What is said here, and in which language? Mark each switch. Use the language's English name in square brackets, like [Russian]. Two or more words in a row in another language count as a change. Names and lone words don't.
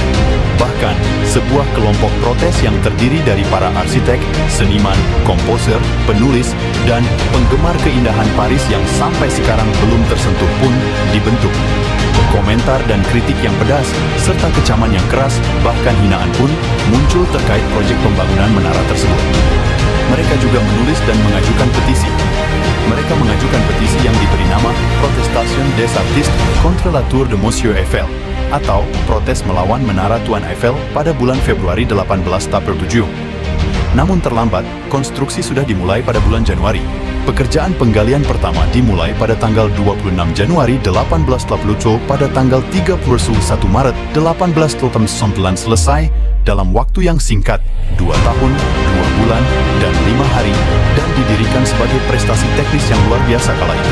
[Indonesian] Bahkan, sebuah kelompok protes yang terdiri dari para arsitek, seniman, komposer, penulis, dan penggemar keindahan Paris yang sampai sekarang belum tersentuh pun dibentuk. Komentar dan kritik yang pedas, serta kecaman yang keras, bahkan hinaan pun muncul terkait proyek pembangunan menara tersebut. Mereka juga menulis dan mengajukan petisi. Mereka mengajukan petisi yang diberi nama Protestation des Artistes contre la Tour de Monsieur Eiffel, atau protes melawan Menara Tuan Eiffel pada bulan Februari 1887. Namun terlambat, konstruksi sudah dimulai pada bulan Januari. Pekerjaan penggalian pertama dimulai pada tanggal 26 Januari 1880 pada tanggal 31 Maret 1889 selesai dalam waktu yang singkat, 2 tahun, 2 bulan, dan 5 hari, dan didirikan sebagai prestasi teknis yang luar biasa kala itu.